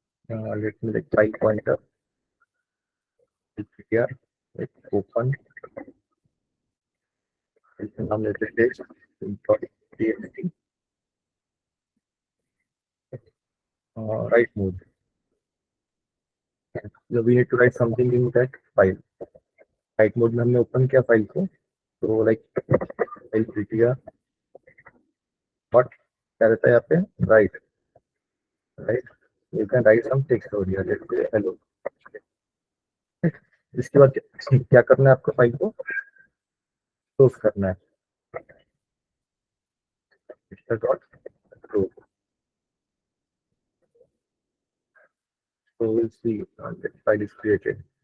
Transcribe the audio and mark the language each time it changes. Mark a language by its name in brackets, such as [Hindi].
[English] let me like file pointer here, like open, [Hindi] इसका नाम लेते हैं [English] text.txt, write mode. So we need to write something in that file. Write mode [Hindi] में हमने open किया file को, [English] तो like file प्रिटिया what [Hindi] क्या रहता है यहाँ पे, [English] Right, right, you can write some text over here, let's say hello. [Hindi] इसके बाद क्या करना है आपको, फाइल को क्लोज करना है, dot close. [English] So we'll see that file is created.